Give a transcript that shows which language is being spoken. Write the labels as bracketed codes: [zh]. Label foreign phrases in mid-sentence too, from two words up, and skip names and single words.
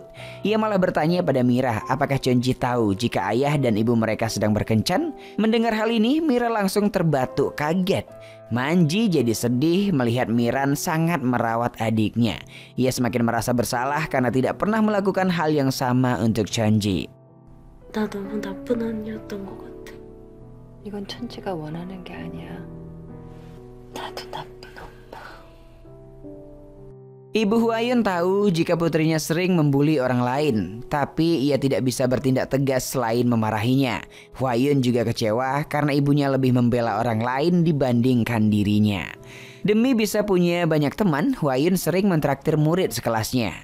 [id] Ia malah bertanya pada Mira apakah Chonji tahu jika ayah dan ibu mereka sedang berkencan. Mendengar hal ini, Mira langsung terbatuk kaget. Manji jadi sedih melihat Miran sangat merawat adiknya. Ia semakin merasa bersalah karena tidak pernah melakukan hal yang sama untuk Chonji. [ko] 나 너무 나쁜 언니였던 것 같아. 이건 천지가 원하는 게 아니야. 나도 나쁜 엄마. [id] Ibu Hwayun tahu jika putrinya sering membuli orang lain, tapi ia tidak bisa bertindak tegas selain memarahinya. Hwayun juga kecewa karena ibunya lebih membela orang lain dibandingkan dirinya. Demi bisa punya banyak teman, Hwayun sering mentraktir murid sekelasnya.